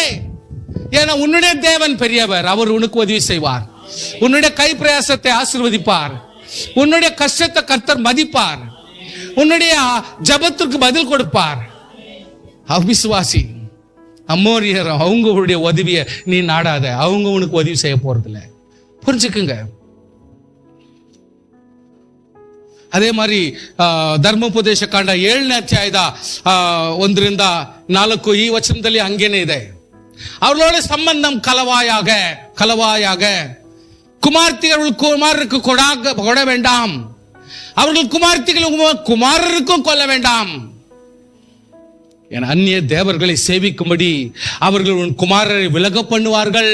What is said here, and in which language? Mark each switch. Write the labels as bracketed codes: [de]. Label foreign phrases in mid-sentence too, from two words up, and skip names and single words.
[ta] ஏன்னா உன்னுடைய தேவன் பெரியவர், அவர் உனக்கு உதவி செய்வார், உன்னுடைய கை பிரயாசத்தை ஆசீர்வதிப்பார், உன்னுடைய கஷ்டத்தை கர்த்தர் மதிப்பார், உன்னுடைய ஜபத்திற்கு பதில் கொடுப்பார். அவிசுவாசி அம்மோரியர் அவங்களுடைய உதவியை நீ நாடாத, அவங்க உனக்கு உதவி செய்ய போறதில்ல. புரிஞ்சுக்குங்க. [kn] ಅದೇ ಮಾರಿ ಧರ್ಮೋಪದೇಶ ಕಾಂಡ 7ನೇ ಅಧ್ಯಾಯದ 1-4 ಈ ವಚನದಲ್ಲಿ ಹಂಗೇನೆ ಇದೆ. [ta] அவர்களோட சம்பந்தம் கலவாயாக குமாரருக்கு கொட வேண்டாம், அவர்கள் குமாரருக்கும் கொல்ல வேண்டாம். என அந்நிய தேவர்களை சேவிக்கும்படி அவர்கள் உன் குமாரரை விலக பண்ணுவார்கள்.